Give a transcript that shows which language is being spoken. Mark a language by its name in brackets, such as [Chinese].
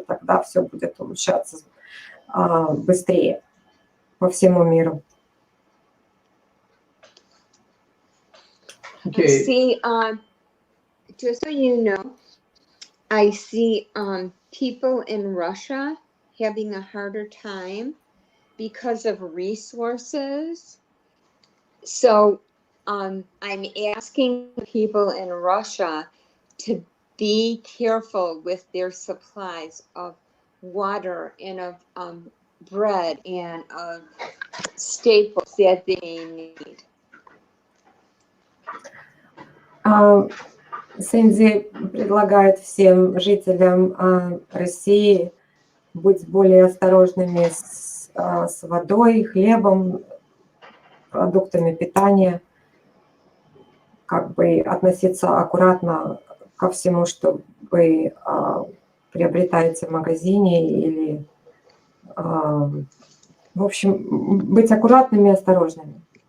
[Russian] Тогда все будет улучшаться быстрее по всему миру. [English] Okay. I see, just so you know, I see people in Russia having a harder time because of resources. So I'm asking people in Russia to be careful with their supplies of water and of bread and of staples that they need. [Russian] Сэнди предлагает всем жителям России быть более осторожными с водой, хлебом, продуктами питания, как бы относиться аккуратно ко всему, что вы приобретаете в магазине, или, в общем, быть аккуратными и осторожными.